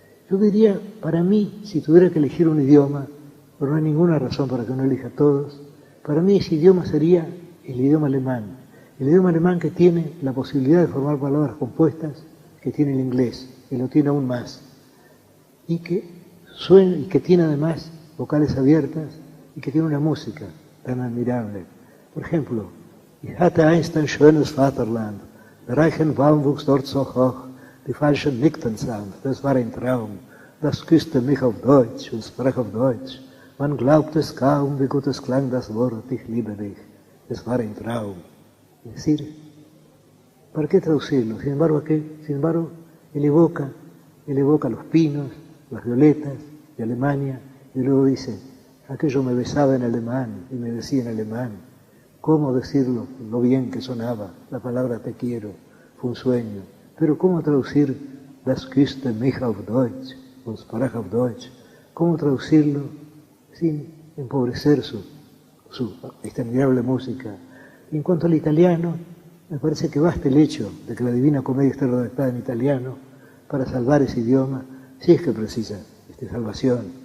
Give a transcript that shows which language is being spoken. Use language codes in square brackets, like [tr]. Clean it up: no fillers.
[es] Yo diría, para mí, si tuviera que elegir un idioma, pero no hay ninguna razón para que uno elija todos, para mí ese idioma sería el idioma alemán. El idioma alemán que tiene la posibilidad de formar palabras compuestas que tiene el inglés, que lo tiene aún más, y que suena y que tiene además vocales abiertas y que tiene una música tan admirable. Por ejemplo, [de] Ich hatte einst ein schönes Vaterland, der Reichenbaum wuchs dort so hoch, die Falschen nickten sanft, das war ein Traum, das küsste mich auf Deutsch und sprach auf Deutsch. Man glaubt es kaum, wie gut es klang das Wort, ich liebe dich, es war ein Traum. [es] Es decir, ¿para qué traducirlo? Sin embargo, él evoca los pinos, las violetas de Alemania, y luego dice, aquello me besaba en alemán y me decía en alemán. ¿Cómo decirlo? Lo bien que sonaba la palabra te quiero, fue un sueño. Pero ¿cómo traducir [de] das küsste mich auf Deutsch [es] und sprach auf Deutsch? ¿Cómo traducirlo sin empobrecer su admirable música? Y en cuanto al italiano, me parece que basta el hecho de que la Divina Comedia esté redactada en italiano para salvar ese idioma, si es que precisa salvación.